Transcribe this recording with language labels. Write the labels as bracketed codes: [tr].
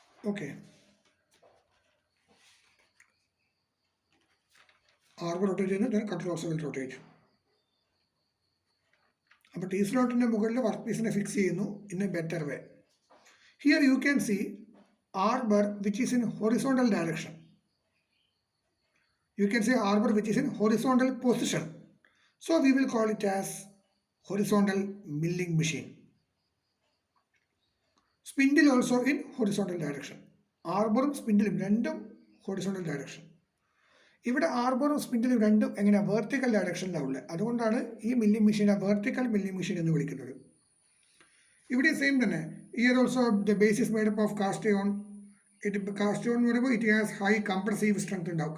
[ml] Okay, arbor rotate ചെയ്യുന്നു, [en] Then cutter also will rotate. [ml] അപ്പോൾ T slot-ന്റെ മുകളിൽ വർക്ക് പീസിനെ ഫിക്സ് ചെയ്യുന്നു [en] in a better way. Here you can see arbor which is in horizontal direction. You can say arbor which is in horizontal position. So we will call it as horizontal milling machine. Spindle also in horizontal direction. [ml] Arborum spindle രണ്ടും horizontal direction. ഇവിടെ ആർബറും സ്പിൻഡിലും രണ്ടും എങ്ങനെയാണ് vertical ഡയറക്ഷനിലാണ് ഉള്ളത്. അതുകൊണ്ടാണ് ഈ milling മെഷീനെ vertical milling machine എന്ന് വിളിക്കുന്നത്. ഇവിടെ സെയിം തന്നെ. [en] Here also the base is made up of cast iron. Cast iron [ml] എന്ന് പറയുമ്പോൾ [en] it has high compressive strength [ml] ഉണ്ടാവും.